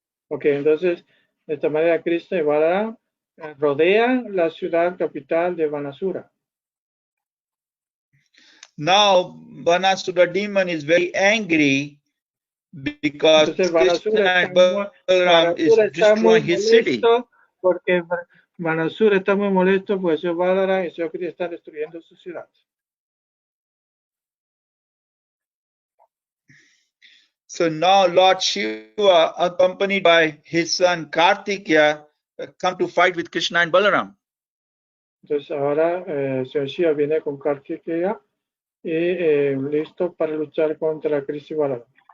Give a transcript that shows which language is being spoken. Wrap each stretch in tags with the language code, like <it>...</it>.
<es>Okay, entonces de esta manera Krishna y Balaram rodean la ciudad capital de Banasura.</es> <en>Now Banasura demon is very angry because Krishna and Balaram is destroying his city.</en> <es>Porque Banasura está muy molesto porque Señor Balaram y Señor Krishna están destruyendo su ciudad.</es> <en>So now Lord Shiva, accompanied by his son Kartikeya, come to fight with Krishna and Balaram.</en> <es>Entonces ahora Señor Shiva viene con Kartikeya y listo para luchar contra Krishna y Balaram.</es>